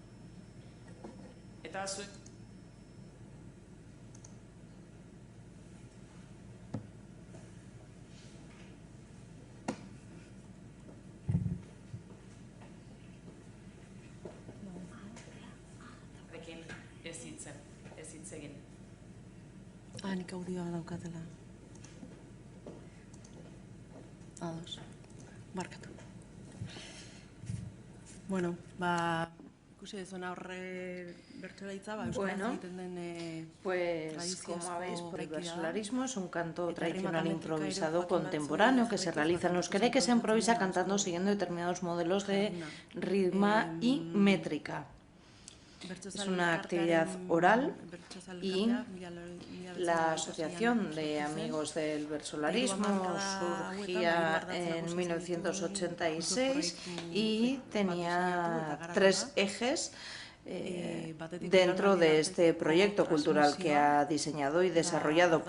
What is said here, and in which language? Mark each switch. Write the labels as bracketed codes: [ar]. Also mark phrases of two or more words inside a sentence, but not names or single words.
[eu] Eta zuek ez hitz egin. Nik audioa daukatela. Ados. Barkatu. Bueno, ikusi dezuna horre bertsolaritza, euskaraz egiten den [es] pues como habéis, por el bertsolarismo es un canto tradicional improvisado contemporáneo que se realiza en euskera y que se improvisa cantando siguiendo determinados modelos de ritmo y métrica. Es una actividad oral y la Asociación de Amigos del Bertsolarismo surgía en 1986 y tenía 3 ejes dentro de este proyecto cultural que ha diseñado y desarrollado.